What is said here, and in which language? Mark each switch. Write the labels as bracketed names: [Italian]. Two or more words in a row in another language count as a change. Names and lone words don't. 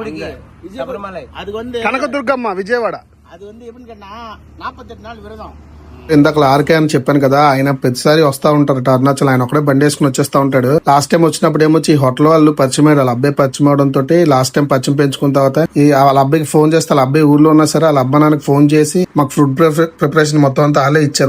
[Telugu] కనకదుర్గమ్మ విజయవాడ [Tamil] அது வந்து எப்படின்னு கேட்டா 48 நாள் விரதம் [Telugu] ఇందాక ఆర్కే అని చెప్పాను కదా, ఆయన ప్రతిసారి వస్తా ఉంటారు అరుణాచల్. ఆయన ఒకడే బండి వేసుకుని వచ్చేస్తా ఉంటాడు. [English] last time [Telugu] వచ్చినప్పుడు ఏమొచ్చి ఈ హోటల్ వాళ్ళు పరిచయం అయ్యారు. వాళ్ళ అబ్బాయి పరిచయం అవడం తోటి [English] last time [Telugu] పరిచయం పెంచుకున్న తర్వాత వాళ్ళ అబ్బాయికి ఫోన్ చేస్తే వాళ్ళ అబ్బాయి ఊర్లో ఉన్నా సరే వాళ్ళ అబ్బా నాన్నకి ఫోన్ చేసి మాకు [English] food preparation [Telugu] మొత్తం అంతా వాళ్ళే ఇచ్చారు.